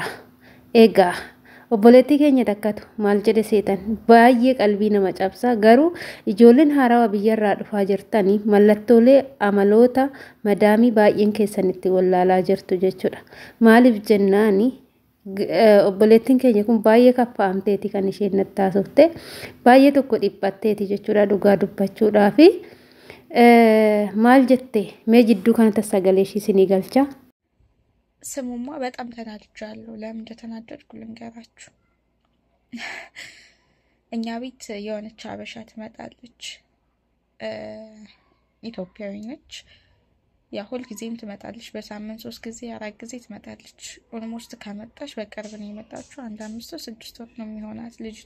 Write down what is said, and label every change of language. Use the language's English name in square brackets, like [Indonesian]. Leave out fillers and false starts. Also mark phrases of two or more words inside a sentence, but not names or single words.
[Oromo] Eegaa obboleettii keenya takkatu maal jedhe seetan baay'ee qalbii nama cabsaa garuu ijoolleen haarawaa biyyarraa dhufaa jirtanii mallattoolee amaloota madaamii baay'een keessanitti wallaalaa jirtu jechuudha. Maaliif jennaani obboleettiin keenya kun baay'ee kaffa'amteeti kan isheen natti haasofte baay'ee tokko dhiphatteeti jechuudha dhugaa dubbachuudhaa fi maal jette mee jidduu kanatti sagalee ishii isinii galcha. [Amharic] ስሙማ በጣም ተናድጃለሁ። ለምን እንደተናደድኩ ልንገራችሁ። እኛ ቤት የሆነች አበሻ ትመጣለች። ኢትዮጵያዊ ነች። ያ ሁሉ ጊዜም ትመጣለች። በሳምንት 3 ጊዜ 4 ጊዜ ትመጣለች። ኦልሞስት ከመጣች በቅርብ ነው የመጣችው። 5 ወር 6 ወር ነው የሚሆናት ልጅቷ